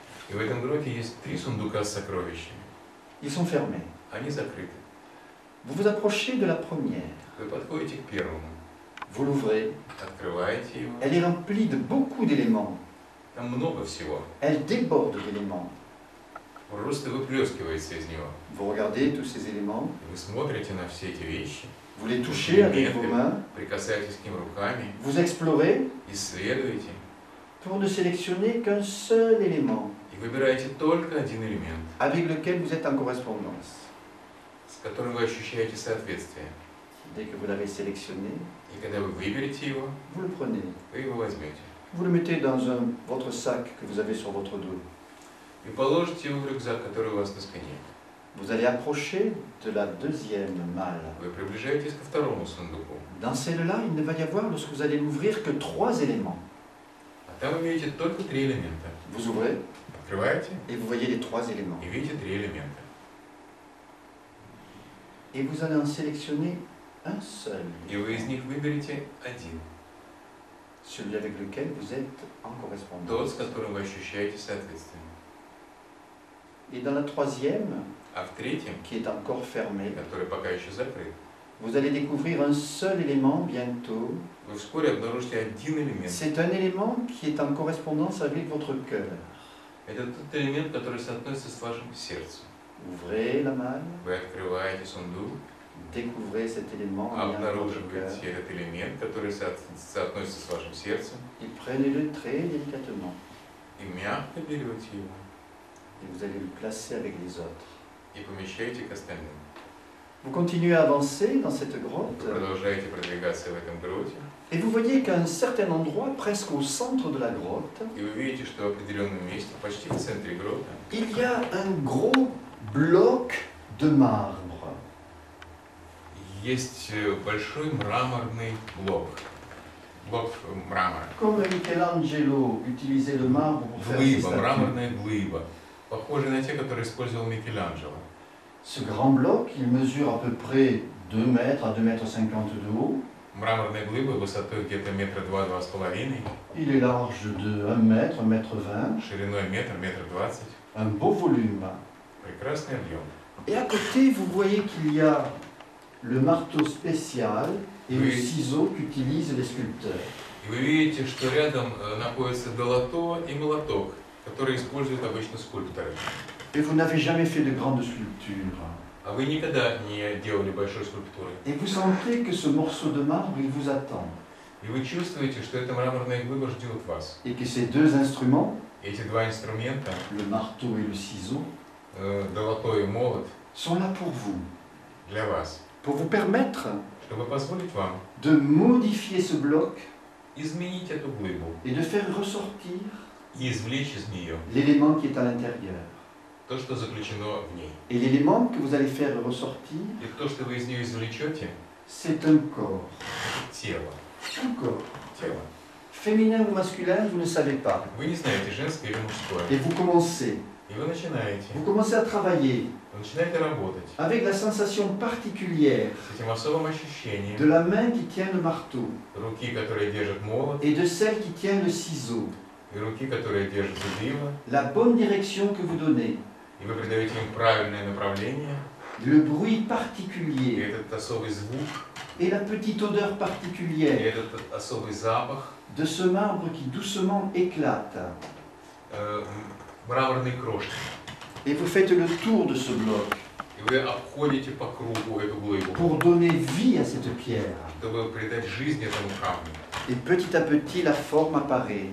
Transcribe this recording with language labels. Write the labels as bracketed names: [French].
[Russian] И в этом гроте есть 3 сундука с сокровищами. [French] Ils sont fermés. [Russian] Они закрыты. [French] Vous vous approchez de la première. [Russian] Вы подходите к первому, [French] Vous l'ouvrez. [Russian] открываете его. [French] Elle est remplie de beaucoup d'éléments. [Russian] Там много всего. [French] Elle déborde d'éléments. [Russian] Просто выплескивается из него. [French] Vous regardez tous ces éléments. [Russian] И вы смотрите на все эти вещи, [French] Vous les touchez avec vos mains. [Russian] прикасаетесь к ним руками, [French] Vous explorez [Russian] исследуете [French] pour ne sélectionner qu'un seul élément [Russian] и выбираете только один элемент, [French] avec lequel vous êtes en correspondance. [Russian] с которым вы ощущаете соответствие. [French] Dès que vous l'avez sélectionné, [Russian] И когда вы выберете его, [French] vous le prenez. [Russian] вы его возьмете. [French] Vous le mettez dans votre sac que vous avez sur votre dos. [Russian] И положите его в рюкзак, который у вас на спине. [French] Vous allez approcher de la deuxième malle. [Russian] Вы приближаетесь ко второму сундуку. [French] Dans celle-là, il ne va y avoir, lorsque vous allez l'ouvrir, que 3 éléments. [Russian] А там вы видите только 3 элемента. [French] Vous ouvrez [Russian] Открываете [French] et vous voyez les 3 éléments. [Russian] и видите 3 элемента. [French] Et vous allez en sélectionner un seul, [Russian] И вы из них выберете один. [French] celui avec lequel vous êtes en [Russian] Тот, [French] correspondance. [Russian] с которым вы ощущаете соответствие. [French] Et dans la troisième, [Russian] А в третьем, [French] qui est encore fermée, [Russian] который пока еще закрыт, [French] vous allez découvrir un seul élément bientôt. [Russian] вы вскоре обнаружите один элемент. [French] C'est un élément qui est en correspondance avec votre cœur. [Russian] Это тот элемент, который соотносится с вашим сердцем. [French] Ouvrez la malle, [Russian] Вы открываете сундук, [French] découvrez cet élément en lien avec votre cœur [Russian] обнаруживаете этот элемент, который соотносится с вашим сердцем, [French] et prenez-le très délicatement. [Russian] и мягко берете его [French] Et vous allez le placer avec les autres. [Russian] и помещаете к остальным. [French] Vous continuez à avancer dans cette [Russian] Вы [French] grotte [Russian] продолжаете продвигаться в этом гроте, [French] et vous voyez qu'à un certain endroit, presque au centre de la grotte, [Russian] и вы видите, что в определенном месте, почти в центре грота, [French] il y a un gros bloc de marbre. [Russian] есть большой мраморный блок. Блок мрамора. [French] Comme Michelangelo utilisait le marbre pour faire ses [Russian] Глыба, [French] statues. [Russian] мраморная глыба. Похожие на те, которые использовал Микеланджело. [French] Ce grand bloc, il mesure à peu près 2 mètres à 2,50 mètres de haut. [Russian] Мраморная глыба высотой где-то метра 2–2,5, [French] Il est large de 1 mètre, 1,20 mètre, [Russian] шириной метр, метр 20. [French] un beau volume. [Russian] Прекрасный объем. [French] Et à côté, vous voyez qu'il y a le marteau spécial et le Oui. ciseau qu'utilisent les sculpteurs. [Russian] И вы видите, что рядом находится долото и молоток, которые используют обычно скульпторы. [French] Et vous n'avez jamais fait de grande sculpture. [Russian] А вы никогда не делали большой скульптуры. [French] Et vous sentez que ce morceau de marbre, il vous attend. [Russian] И вы чувствуете, что эта мраморная глыба ждет вас. [French] Et que ces 2 instruments, [Russian] Эти два инструмента, [French] le marteau et le ciseau, [Russian] долото и молот, [French] sont là pour vous. [Russian] для вас. [French] Pour vous permettre [Russian] Чтобы позволить вам [French] de modifier ce bloc [Russian] изменить эту глыбу [French] et de faire ressortir [Russian] и извлечь из нее [French] l'élément qui est à l'intérieur. [Russian] то, что заключено в ней. [French] Et l'élément que vous allez faire ressortir, [Russian] И то, что вы из нее извлечете, [French] c'est un corps. [Russian] тело. [French] Un corps. [Russian] Тело. [French] Féminin ou masculin, vous ne savez pas. [Russian] Вы не знаете, женское или мужское. [French] Et vous commencez. [Russian] И вы начинаете. [French] Vous commencez à travailler [Russian] Вы начинаете работать [French] avec la sensation particulière [Russian] с этим особым ощущением [French] de la main qui tient le marteau [Russian] руки, которая держит молот, [French] et de celle qui tient le ciseau. [Russian] и руки, которая держит зубило, [French] La bonne direction que vous donnez, [Russian] и вы придаете им правильное направление, [French] le bruit [Russian] и [French] particulier [Russian] этот особый звук, [French] et la petite odeur [Russian] и [French] particulière [Russian] этот особый запах, [French] de ce marbre qui doucement éclate. [Russian] мраморной крошки. [French] Et vous faites le tour de ce bloc [Russian] И вы обходите по кругу эту глыбу, [French] pour donner vie à cette pierre. [Russian] чтобы придать жизнь этому камню. [French] Et petit à petit, la forme apparaît.